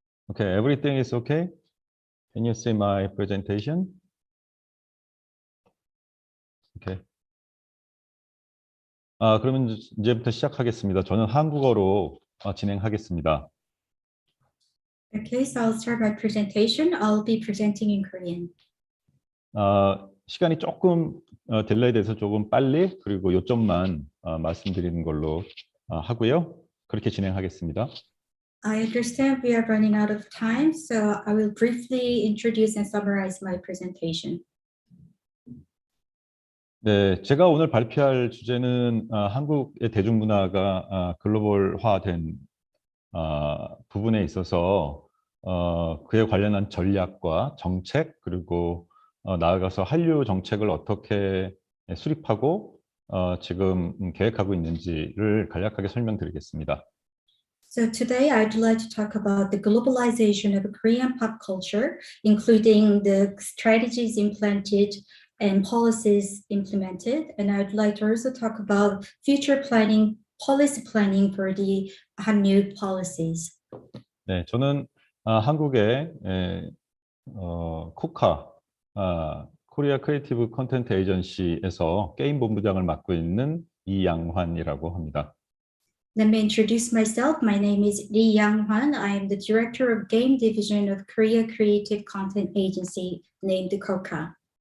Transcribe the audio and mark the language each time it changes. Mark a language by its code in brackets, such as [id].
[en] Okay, everything is okay? Can you see my presentation? Okay. [ko] 그러면 이제부터 시작하겠습니다. 저는 한국어로 진행하겠습니다. [en] Okay, so I'll start my presentation. I'll be presenting in Korean. [ko] 시간이 조금 딜레이 돼서 조금 빨리 그리고 요점만 말씀드리는 걸로 하고요. 그렇게 진행하겠습니다. [en] I understand we are running out of time, so I will briefly introduce and summarize my presentation. [ko] 네, 제가 오늘 발표할 주제는 한국의 대중문화가 글로벌화된 부분에 있어서 그에 관련한 전략과 정책 그리고 나아가서 한류 정책을 어떻게 수립하고 지금 계획하고 있는지를 간략하게 설명드리겠습니다. [en] So today I'd like to talk about the globalization of Korean pop culture, including the strategies implemented and policies implemented. And I'd like to also talk about future planning, policy planning for the Hallyu policies. [ko] 네, 저는 한국의 코카 코리아 크리에이티브 컨텐트 에이전시에서 게임 본부장을 맡고 있는 이양환이라고 합니다. [en] Let me introduce myself. My name is Lee Yang-hwan. I am the director of game division of Korea Creative Content Agency named KOKA.